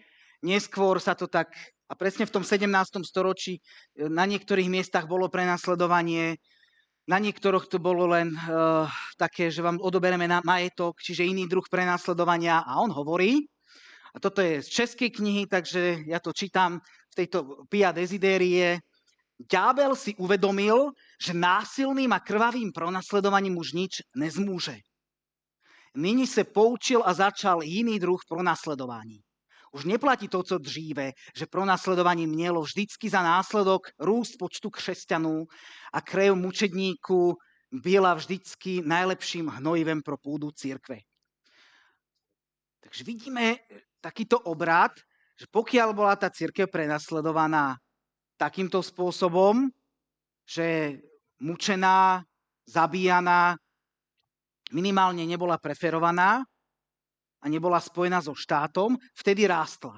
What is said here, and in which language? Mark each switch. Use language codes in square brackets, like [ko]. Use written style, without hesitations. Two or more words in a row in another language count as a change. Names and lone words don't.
[sk] Neskôr sa to tak, a presne v tom 17. storočí na niektorých miestach bolo prenasledovanie, na niektorých to bolo len také, že vám odobereme majetok, čiže iný druh prenasledovania. A on hovorí, a toto je z českej knihy, takže ja to čítam v tejto Pia Desiderie. Ďábel si uvedomil, že násilným a krvavým pronasledovaním už nič nezmôže. [cs] Nyní se poučil a začal jiný druh pronasledování. Už neplatí to, co dříve, že pronásledovanie mělo vždycky za následok růst počtu křesťanů a krev mučedníků byla vždycky najlepším hnojivem pro pôdu cirkve. [sk] Takže vidíme takýto obrad, že pokiaľ bola tá cirkev prenasledovaná takýmto spôsobom, že mučená, zabíjaná, minimálne nebola preferovaná, a nebola spojená so štátom, vtedy rástla.